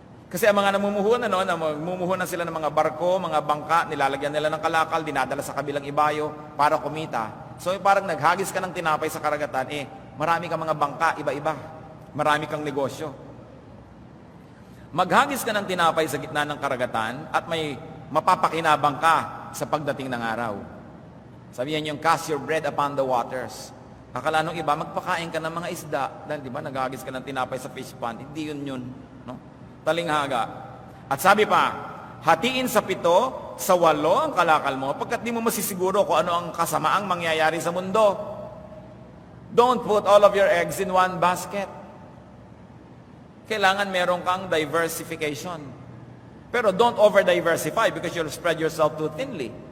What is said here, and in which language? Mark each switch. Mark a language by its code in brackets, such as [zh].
[tl] Kasi ang mga namumuhunan, namumuhunan sila ng mga barko, mga bangka, nilalagyan nila ng kalakal, dinadala sa kabilang ibayo para kumita. So parang naghagis ka ng tinapay sa karagatan, marami kang mga bangka, iba-iba. Marami kang negosyo. Maghagis ka ng tinapay sa gitna ng karagatan at may mapapakinabang ka sa pagdating ng araw. Sabihan yung [en] cast your bread upon the waters. [tl] Akala nung iba, magpakain ka ng mga isda. Dahil di ba, naghagis ka ng tinapay sa fish pond. Hindi yun. No? Talinghaga. At sabi pa, hatiin sa 7, sa 8 ang kalakal mo, pagkat di mo masisiguro kung ano ang kasamaang mangyayari sa mundo. [en] Don't put all of your eggs in one basket. [tl] Kailangan meron kang diversification. [en] Pero don't over-diversify because you'll spread yourself too thinly.